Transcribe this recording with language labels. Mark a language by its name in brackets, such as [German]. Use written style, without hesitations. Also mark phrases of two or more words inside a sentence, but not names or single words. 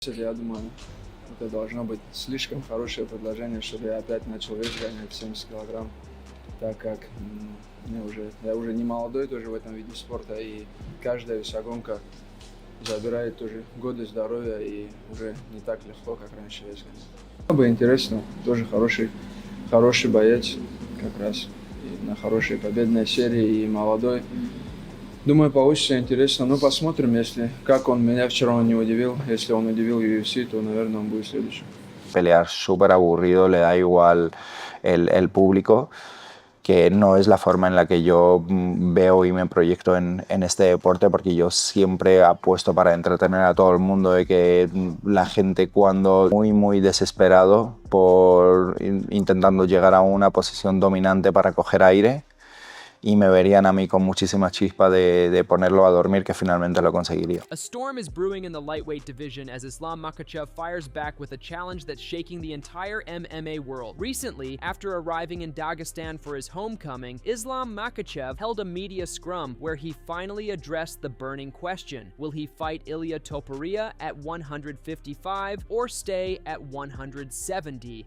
[Russian] Я думаю, это должно быть слишком хорошее предложение, чтобы я опять начал вес гонять 70 килограмм, так как я уже не молодой тоже в этом виде спорта, и каждая весогонка забирает тоже годы здоровья, и уже не так легко, как раньше вес гонять. Было бы интересно, тоже хороший боец, как раз и на хорошей победной серии, и молодой. Думаю, получится интересно. Ну, посмотрим, как он меня вчера не удивил. Если он удивил UFC, то, наверное, он будет следующим. [Spanish] Pelear súper aburrido, le da igual el público, que no es la forma en la que yo veo y me proyecto en este deporte, porque yo siempre apuesto para entretener a todo el mundo, de que la gente cuando muy desesperado por intentando llegar a una posición dominante para coger aire, y me verían a mí con muchísima chispa de ponerlo a dormir, que finalmente lo conseguiría. [English] A storm is brewing in the lightweight division as Islam Makhachev fires back with a challenge that's shaking the entire MMA world. Recently, after arriving in Dagestan for his homecoming, Islam Makhachev held a media scrum where he finally addressed the burning question. Will he fight Ilia at 155 or stay at 170?